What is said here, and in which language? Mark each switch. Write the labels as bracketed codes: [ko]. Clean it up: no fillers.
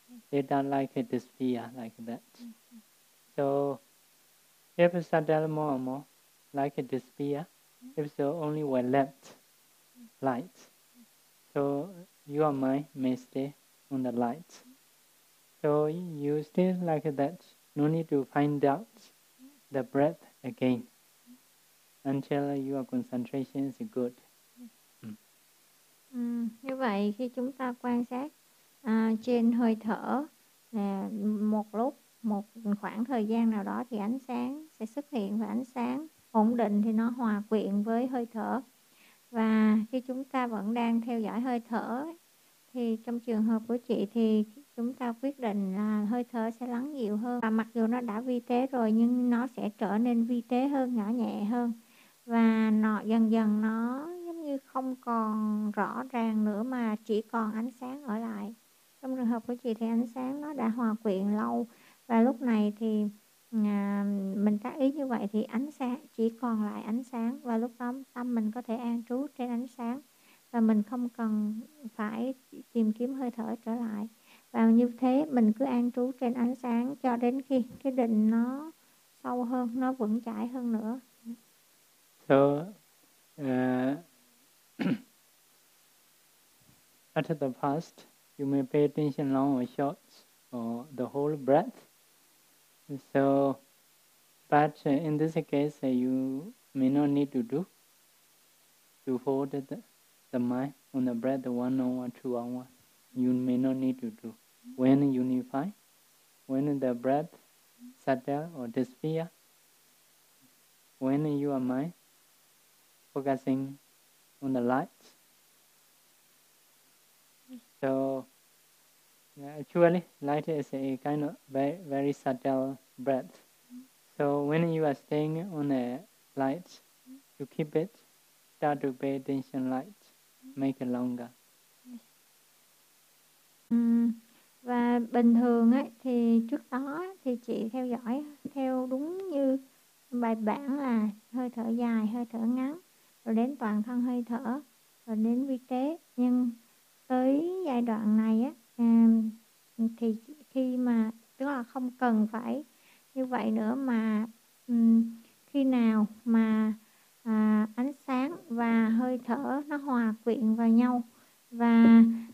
[en] They don't like it disappear like that. So if it settle more and more, like it disappear, if so, only we left light. So your mind may stay on the light. So you stay like that, no need to find out the breath again until your concentration is good. [vi] Như vậy khi chúng ta quan sát trên hơi thở một lúc một khoảng thời gian nào đó thì ánh sáng sẽ xuất hiện và ánh sáng ổn định thì nó hòa quyện với hơi thở. Và khi chúng ta vẫn đang theo dõi hơi thở thì trong trường hợp của chị thì chúng ta quyết định là hơi thở sẽ lắng dịu hơn, và mặc dù nó đã vi tế rồi nhưng nó sẽ trở nên vi tế hơn, nhỏ nhẹ hơn, và nó dần dần nó giống như không còn rõ ràng nữa mà chỉ còn ánh sáng ở lại. Trong trường hợp của chị thì ánh sáng nó đã hòa quyện lâu, và lúc này thì mình tác ý như vậy thì ánh sáng chỉ còn lại ánh sáng, và lúc đó tâm mình có thể an trú trên ánh sáng và mình không cần phải tìm kiếm hơi thở trở lại. Và như thế mình cứ an trú trên ánh sáng cho đến khi cái định nó sâu hơn, nó vững chãi hơn nữa. [en] So at the past you may pay attention long or short or the whole breath. So but in this case you may not need to do to hold the mind on the breath 1 hour, 2 hours. You may not need to do. When unify, when the breath settle or disappear, when you are mind focusing on the light. So actually light is a kind of very subtle breath. So when you are staying on the light, you keep it, start to pay attention light, make it longer. [vi] Và bình thường ấy thì trước đó thì chị theo dõi theo đúng như bài bản là hơi thở dài, hơi thở ngắn, rồi đến toàn thân hơi thở, rồi đến vi tế. Nhưng tới giai đoạn này á thì khi mà tức là không cần phải như vậy nữa, mà khi nào mà ánh sáng và hơi thở nó hòa quyện vào nhau và